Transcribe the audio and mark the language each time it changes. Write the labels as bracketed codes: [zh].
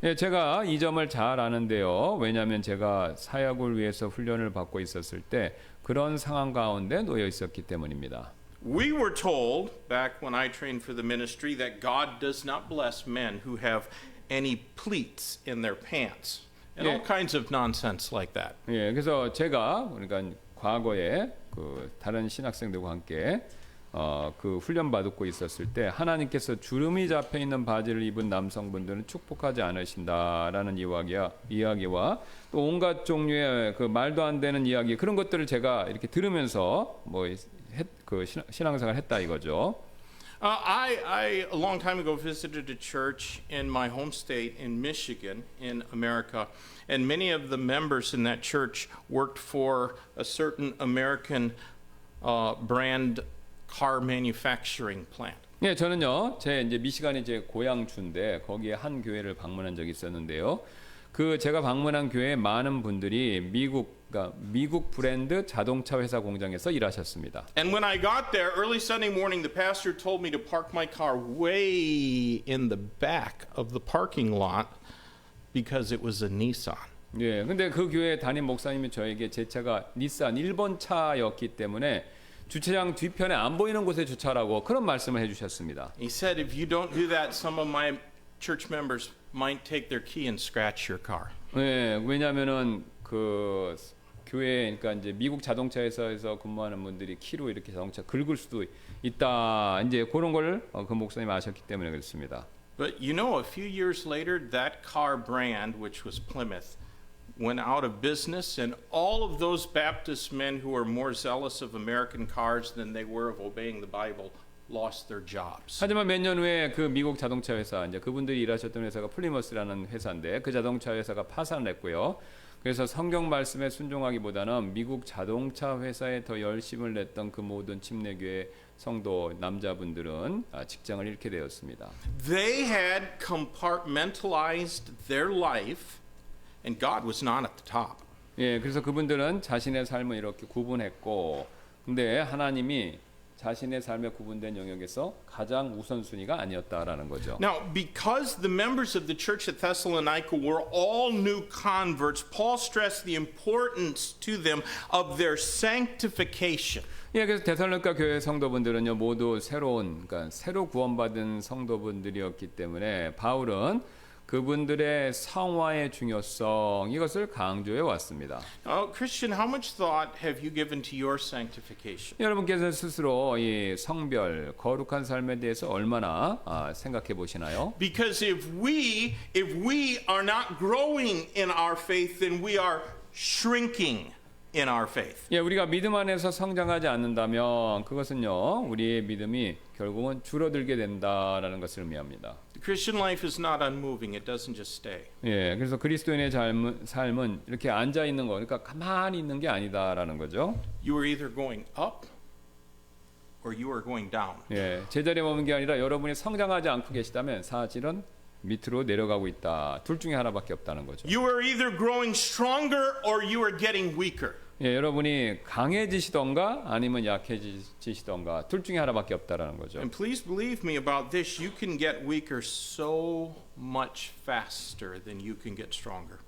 [ko] 예, 제가 이 점을 잘 아는데요. 왜냐하면 제가 사역을 위해서 훈련을 받고 있었을 때 그런 상황 가운데 놓여 있었기 때문입니다. [en] We were told back when I trained for the ministry that God does not bless men who have any pleats in their pants and all kinds of nonsense like that. [ko] 예, 그래서 제가 그러니까 과거에 그 다른 신학생들과 함께 그 훈련 받고 있었을 때 하나님께서 주름이 잡혀 있는 바지를 입은 남성분들은 축복하지 않으신다라는 이야기와 또 온갖 종류의 그 말도 안 되는 이야기, 그런 것들을 제가 이렇게 들으면서 그 신앙생활을 했다 이거죠. [en] I a long time ago visited a church in my home state in Michigan in America, and many of the members in that church worked for a certain American brand car manufacturing plant. [ko] 예, 저는요, 제 이제 미시간이 제 고향주인데 거기에 한 교회를 방문한 적이 있었는데요. 그 제가 방문한 교회에 많은 분들이 미국 브랜드 자동차 회사 공장에서 일하셨습니다. [en] And when I got there early Sunday morning, the pastor told me to park my car way in the back of the parking lot because it was a Nissan. [ko] 예, 근데 그 교회 담임 목사님이 저에게 제 차가 닛산 1번 차였기 때문에 주차장 뒤편에 안 보이는 곳에 주차하라고 그런 말씀을 해주셨습니다. [en] He said, if you don't do that, some of my church members might take their key and scratch your car. [ko] 네, 왜냐하면은 그 교회 그러니까 이제 미국 자동차 회사에서 근무하는 분들이 키로 이렇게 자동차 긁을 수도 있다. 이제 그런 걸 그 목사님 아셨기 때문에 그렇습니다. [en] But you know, a few years later, that car brand, which was Plymouth, went out of business, and all of those Baptist men who were more zealous of American cars than they were of obeying the Bible lost their jobs. [ko] 하지만 몇 년 후에 그 미국 자동차 회사 이제 그분들이 일하셨던 회사가 플리머스라는 회사인데 그 자동차 회사가 파산을 했고요. 그래서 성경 말씀에 순종하기보다는 미국 자동차 회사에 더 열심을 냈던 그 모든 침례교회 성도 남자분들은 직장을 잃게 되었습니다. [en] They had compartmentalized their life, and God was not at the top. [ko] 예, 그래서 그분들은 자신의 삶을 이렇게 구분했고, 근데 하나님이 자신의 삶에 구분된 영역에서 가장 우선순위가 아니었다라는 거죠. [en] Now, because the members of the church at Thessalonica were all new converts, Paul stressed the importance to them of their sanctification. [ko] 예, 그래서 데살로니가 교회 성도분들은요 모두 그러니까 새로 구원받은 성도분들이었기 때문에 바울은 그분들의 성화의 중요성 이것을 강조해 왔습니다. [en] Christian, how much thought have you given to your sanctification? [ko] 여러분께서 스스로 이 성별, 거룩한 삶에 대해서 얼마나 생각해 보시나요? [en] Because if we are not growing in our faith, then we are shrinking in our faith. [ko] 예, 우리가 믿음 안에서 성장하지 않는다면 그것은요 우리의 믿음이 결국은 줄어들게 된다라는 것을 의미합니다. [en] The Christian life is not unmoving; it doesn't just stay. [ko] 예, 그래서 그리스도인의 삶은 이렇게 앉아 있는 거, 그러니까 가만히 있는 게 아니다라는 거죠. [en] You are either going up or you are going down. [ko] 예, 제자리에 머문 게 아니라 여러분이 성장하지 않고 계시다면 사실은 밑으로 내려가고 있다. 둘 중에 하나밖에 없다는 거죠. [en] You are either growing stronger or you are getting weaker. [ko] 예, 여러분이 강해지시던가 아니면 약해지시던가 둘 중에 하나밖에 없다라는 거죠. [en] And please believe me about this, you can get weaker so much faster than you can get stronger.